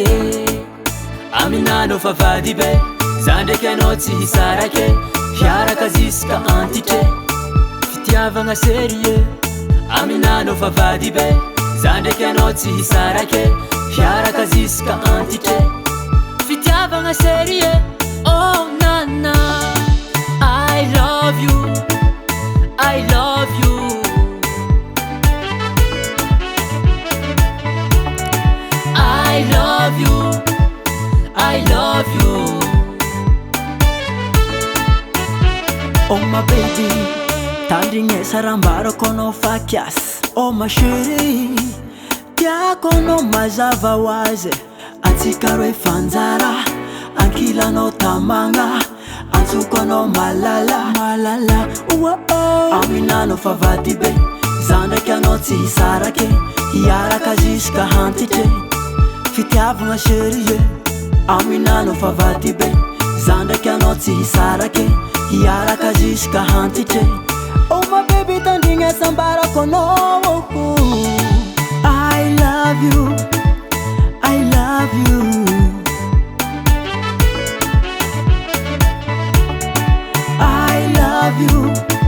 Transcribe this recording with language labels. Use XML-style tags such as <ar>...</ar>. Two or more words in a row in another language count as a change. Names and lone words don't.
<mg>Aminanao fa vady be, za ndraiky anao tsy hisarake, hiaraka ziska antitry, fitiavagna serie. Aminanao fa vady be, za ndraiky anao tsy hisarake, hiaraka ziska antitry, fitiavagna serie.</mg> <en>Oh nana, I love you, I love you, I love you, I love you. Oh my baby,</en> <mg>tandrigny sarambarako anao fa kiasy. Oh</mg> <fr>ma chérie,</fr> <mg>tiako anao mazava hoazy, antsika roe fanjara, ankilanao tamagna, antsoko anao malala. Aminanao fa vady be, za ndraiky anao tsy hisarake, hiaraka ziska hantitry, fitiavagna serie. Aminanao fa vady be, za ndraiky anao tsy hisarake, hiaraka ziska hantitry.</mg> <en>Oh my baby,</en> <mg>tandrigny sambarako anao.</mg> <en>I love you, I love you, I love you,</en>